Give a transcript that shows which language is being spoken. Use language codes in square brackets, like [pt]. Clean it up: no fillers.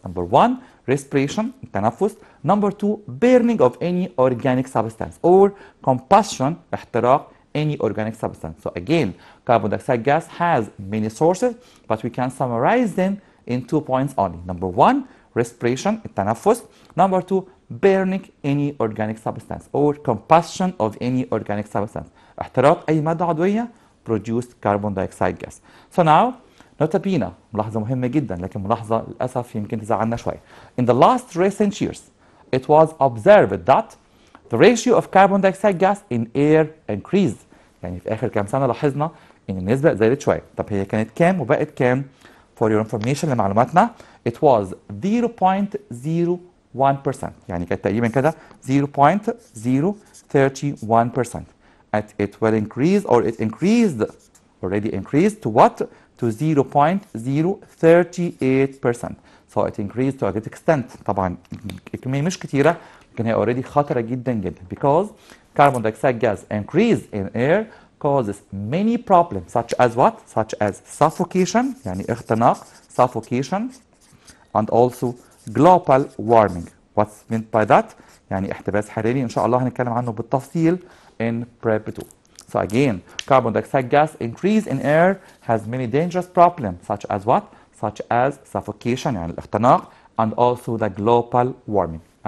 [en] Number one, respiration التنفس. Number two, burning of any organic substance or combustion احتراق any organic substance. So again, carbon dioxide gas has many sources, but we can summarize them in 2 points only. Number 1, respiration, التنفس. Number 2, burning any organic substance or combustion of any organic substance. [ar] احتراق أي مادة عضوية [en] produced carbon dioxide gas. [ar] So now, نوتا بينا ملاحظة مهمة جدا، لكن ملاحظة للأسف يمكن تزعلنا شوية. [en] In the last recent years, it was observed that the ratio of carbon dioxide gas in air increased. [ar] يعني في آخر كام سنة لاحظنا إن النسبة زادت شوية. طب هي كانت كام وبقت كام؟ [en] For your information [ar] لمعلوماتنا [en] it was 0.01%. [ar] يعني كانت تقريبا كده 0.031%. [en] It will increase or it increased already increased to what? To 0.038%. So it increased to a great extent. [ar] طبعا الكمية مش كتيرة، لكن هي already خطرة جدا جدا [en] because carbon dioxide gas increase in air causes many problems such as what? Such as suffocation يعني اختناق suffocation and also global warming. What's meant by that? [ar] يعني احتباس حراري إن شاء الله هنتكلم عنه بالتفصيل [en] in prep 2. So again, carbon dioxide gas increase in air has many dangerous problems such as what? Such as suffocation [ar] يعني الاختناق [en] and also the global warming.